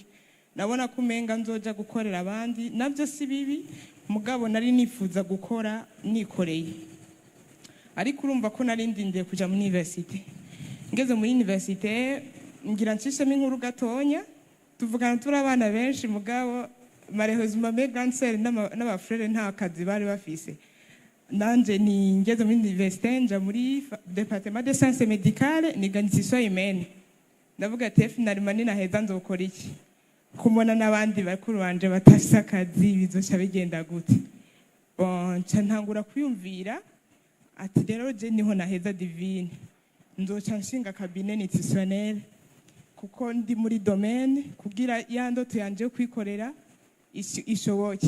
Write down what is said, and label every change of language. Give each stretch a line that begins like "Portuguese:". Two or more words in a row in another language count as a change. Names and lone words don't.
Rundi: Nabona kumenga nzoja gukorera abandi, nabyo si bibi mugabo nari nifuza gukora nikoreye. Ariko urumva ko nari ndindiye kuja muri universite. Ngeze muri universite ngira nshishemo inkuru gatonya, tuvugana turi abana benshi mugabo malheureusement
French: mes grandes sœurs
Rundi: n'abafrere nta kazi bari bafise. Nanje ni ngeze muri université nja muri
French: département de sciences médicales
Rundi: niga
French: nutrition humaine.
Rundi: Ndavuga ati finalement ni naheza nzokora iki? Kumona n'abandi bakuru banje batafise akazi bizoca bigenda gute? Nca ntangura kwiyumvira ati rero
French: je niho naheza
Rundi: Divine, nzoca nshinga
French: cabinet nutritionnel
Rundi: kuko ndi muri domaine kugira ya ndoto yanje kwikorera ishoboke.